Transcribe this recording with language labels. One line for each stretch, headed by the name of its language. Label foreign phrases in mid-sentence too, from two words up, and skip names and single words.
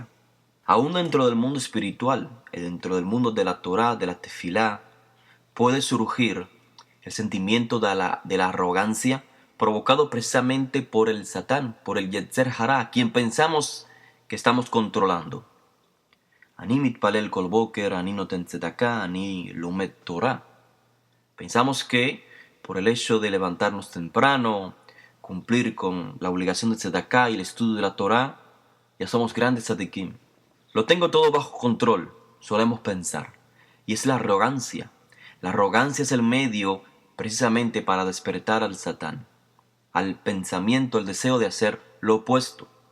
Spanish: Aún dentro del mundo espiritual, dentro del mundo de la Torá, de la Tefilá, puede surgir el sentimiento de la arrogancia provocado precisamente por el Satán, por el
Hebrew: יצר הרע,
Spanish: a quien pensamos que estamos controlando.
Hebrew: אני מתפלל כל בוקר, אני נותן צדקה, אני לומד תורה.
Spanish: Pensamos que por el hecho de levantarnos temprano, cumplir con la obligación de tzedakah y el estudio de la Torá, ya somos grandes tzadikim. Lo tengo todo bajo control, solemos pensar. Y es la arrogancia. La arrogancia es el medio precisamente para despertar al Satán, al pensamiento, el deseo de hacer lo opuesto.